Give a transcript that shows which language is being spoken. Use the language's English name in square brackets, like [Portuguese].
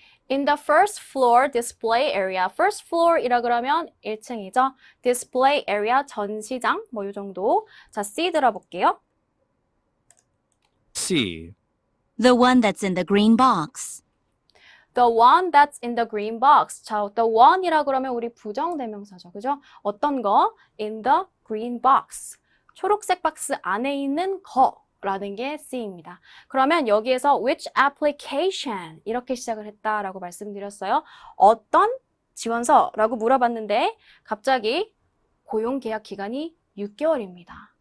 [English] In the first floor display area. [Korean] first floor이라 그러면 1층이죠. display area, 전시장, 뭐 이 정도. 자, C 들어볼게요. [English] C. The one that's in the green box. The one that's in the green box. [Korean] 자, the one이라 그러면 우리 부정대명사죠. 그죠? 어떤 거? [English] In the green box. [Korean] 초록색 박스 안에 있는 거라는 게 C입니다. 그러면 여기에서 [English] which application [Korean] 이렇게 시작을 했다라고 말씀드렸어요. 어떤 지원서라고 물어봤는데 갑자기 고용계약 기간이 6개월입니다.